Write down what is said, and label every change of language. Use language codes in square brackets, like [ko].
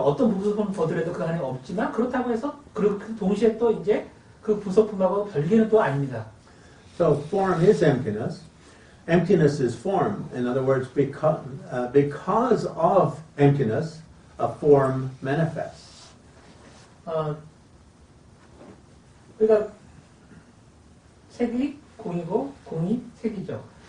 [ko] 어떤 부속품 보더라도 그 안에 없지만 그렇다고 해서 그 동시에 또 이제 그 부속품하고 별개는 또 아닙니다. [en] So form is emptiness. Emptiness is form. In other words, because of emptiness, a form manifests. [ko] 그러니까 색이 공이고 공이 색이죠.